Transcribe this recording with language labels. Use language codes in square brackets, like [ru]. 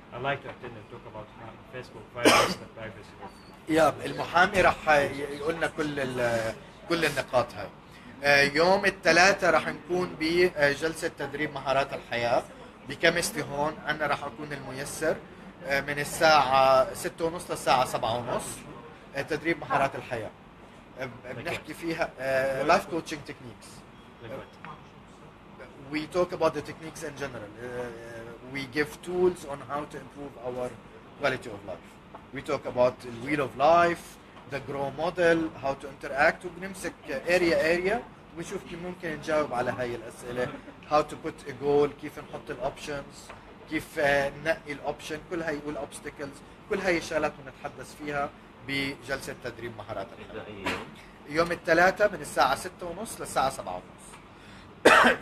[en] I like to attend and talk about Facebook violence and privacy. [ar] المحامي راح يقول لنا كل النقاط هاي. يوم الثلاثاء راح نكون بجلسه تدريب مهارات الحياه بكيمستري هون. انا راح اكون الميسر من الساعه 6:30 للساعه 7:30. تدريب مهارات الحياه بنحكي فيها [en] life coaching techniques. We talk about the techniques in general. We give tools on how to improve our quality of life. We talk about the wheel of life, the grow model, how to interact. [ar] وبنمسك area ونشوف كيف ممكن نجاوب على هاي الأسئلة. [en] How to put a goal, [ar] كيف نحط الأوبشنز، كيف ننقي الأوبشن، كل هاي والأوبستكلز، كل هاي الشغلات بنتحدث فيها بجلسة تدريب مهارات الحياة. يوم الثلاثاء من الساعة 6:30 للساعة 7:30.